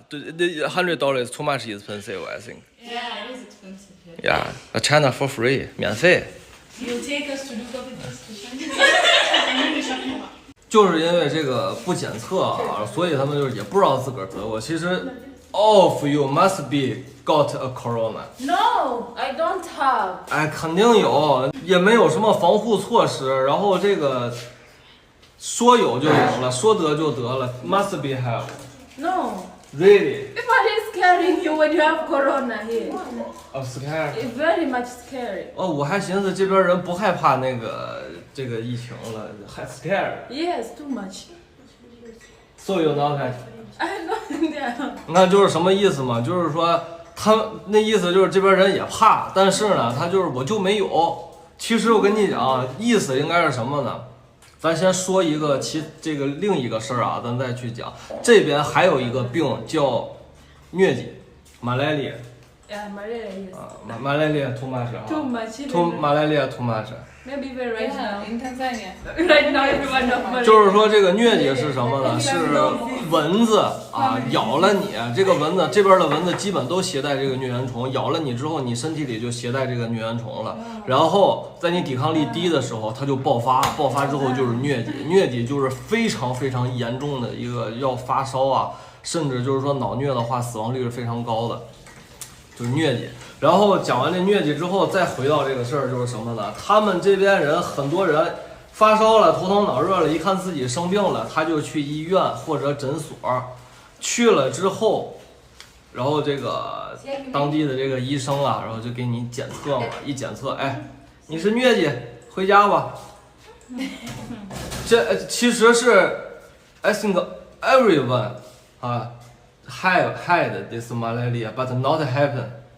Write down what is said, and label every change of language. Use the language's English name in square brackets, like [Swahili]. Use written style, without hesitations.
[Chinese] 对，$ [English] 100 is too much expensive, I think. Yeah, it is expensive. Yeah, China for free, [Chinese] 免费。 [English] You take us to do COVID test. [Chinese] 就是因为这个不检测啊，所以他们就是也不知道自个儿得过。其实 [English] all of you must be got a corona。 No, I don't have. [Chinese] 哎，肯定有，也没有什么防护措施，然后这个说有就有了，说得就得了 ， [English] must be have。 No. Really? People is scaring you when you have corona here. I'm scared. It's very much scary. [Chinese] 哦，我还寻思这边人不害怕那个这个疫情了，还 scared。 [English] Yes, too much. So you not have。 I don't know. [Chinese] 你看就是什么意思嘛？就是说他那意思就是这边人也怕，但是呢，他就是我就没有。其实我跟你讲，意思应该是什么呢？咱先说一个这个另一个事儿啊，咱再去讲。这边还有一个病叫疟疾 ，malaria [English] Yeah, malaria, yes. 啊，malaria too much 啊 Too much. ，too malaria too much。 Maybe even right Yeah, now. in Tanzania. Right now, everyone knows malaria. [Chinese] 就是说这个疟疾是什么呢？是蚊子啊咬了你，这个蚊子这边的蚊子基本都携带这个疟原虫，咬了你之后，你身体里就携带这个疟原虫了。然后在你抵抗力低的时候，它就爆发，爆发之后就是疟疾。疟疾就是非常非常严重的一个，要发烧啊，甚至就是说脑疟的话，死亡率是非常高的，就是疟疾。然后讲完这疟疾之后，再回到这个事儿，就是什么呢？他们这边人很多人发烧了、头疼脑热了，一看自己生病了，他就去医院或者诊所，去了之后，然后这个当地的这个医生啊，然后就给你检测嘛，一检测，哎，你是疟疾，回家吧。这其实是 [English] I think everyone 啊had this malaria but not happen。